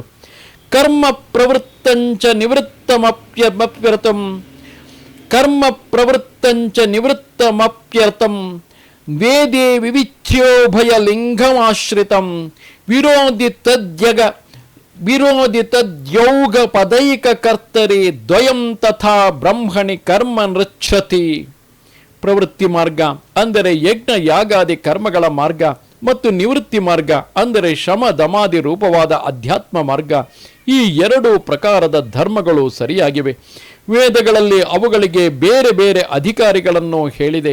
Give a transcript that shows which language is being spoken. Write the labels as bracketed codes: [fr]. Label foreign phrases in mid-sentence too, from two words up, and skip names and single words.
[sa] ಕರ್ಮ ಪ್ರವೃತ್ತಂಚ ನಿವೃತ್ತಮಪ್ಯರ್ಥಂ ವೇದೇ ವಿವಿಚ್ಯೋಭಯ ಲಿಂಗಮಾಶ್ರಿತಂ ವಿರೋಧಿ ತದ್ಯೌಗ ಪದೈಕ ಕರ್ತರಿ ದ್ವಯಂ ತಥಾ ಬ್ರಹ್ಮಣಿ ಕರ್ಮ ನೃಚ್ಛತಿ. [kn] ಪ್ರವೃತ್ತಿ ಮಾರ್ಗ ಅಂದರೆ ಯಜ್ಞ ಯಾಗಾದಿ ಕರ್ಮಗಳ ಮಾರ್ಗ ಮತ್ತು ನಿವೃತ್ತಿ ಮಾರ್ಗ ಅಂದರೆ ಶಮ ದಮಾದಿ ರೂಪವಾದ ಅಧ್ಯಾತ್ಮ ಮಾರ್ಗ. ಈ ಎರಡು ಪ್ರಕಾರದ ಧರ್ಮಗಳು ಸರಿಯಾಗಿವೆ. ವೇದಗಳಲ್ಲಿ ಅವುಗಳಿಗೆ ಬೇರೆ ಬೇರೆ ಅಧಿಕಾರಿಗಳನ್ನು ಹೇಳಿದೆ.